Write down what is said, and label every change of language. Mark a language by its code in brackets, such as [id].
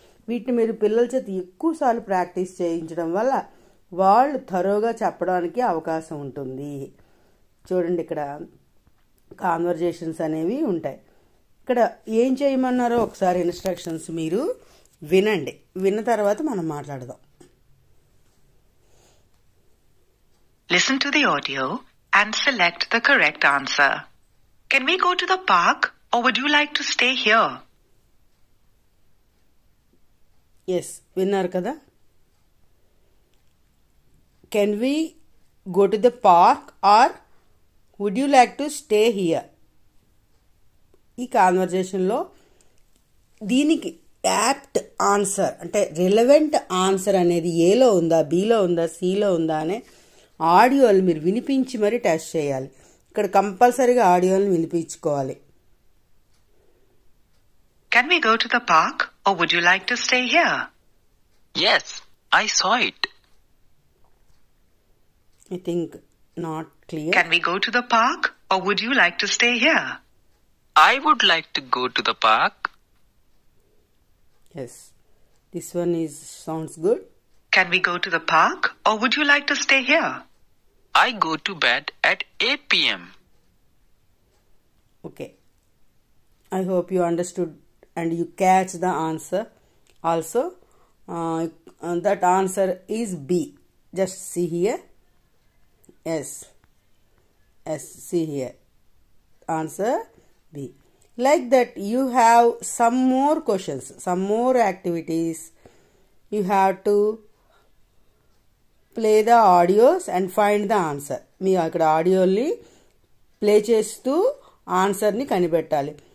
[te] వీటిని మీరు పిల్లల చేత ఎక్కువసార్లు ప్రాక్టీస్ చేయించడం వల్ల వాళ్ళు థరోగా చెప్పడానికి అవకాశం ఉంటుంది. చూడండి ఇక్కడ కాన్వర్జేషన్స్ అనేవి ఉంటాయి. ఇక్కడ ఏం చేయమన్నారో ఒకసారి ఇన్స్ట్రక్షన్స్ మీరు వినండి. విన్న తర్వాత మనం మాట్లాడదాం. [en] Listen to the audio and select the correct answer. Can we go to the park or would you like to stay here? [te] Yes, విన్నారు కదా. [en] Can we go to the park or would you like to stay here? [te] ఈ కాన్వర్జేషన్లో దీనికి apt answer అంటే relevant answer అనేది ఏలో ఉందా, బీలో ఉందా, సిలో ఉందా అనే ఆడియోలు మీరు వినిపించి మరీ టెస్ట్ చేయాలి. ఇక్కడ కంపల్సరీగా ఆడియోని వినిపించుకోవాలి. [en] Can we go to the park or would you like to stay here? Yes, I saw it. I think not clear. Can we go to the park or would you like to stay here? I would like to go to the park. Yes, this one sounds good. Can we go to the park or would you like to stay here? I go to bed at 8 p.m. Okay, I hope you understood and you catch the answer also. That answer is B. Just see here. Yes, see here. Answer B. Like that, you have some more questions, some more activities. You have to play the audios and find the answer. [te] మీరు అక్కడ ఆడియోని play చేస్తూ ఆన్సర్ని కనిపెట్టాలి.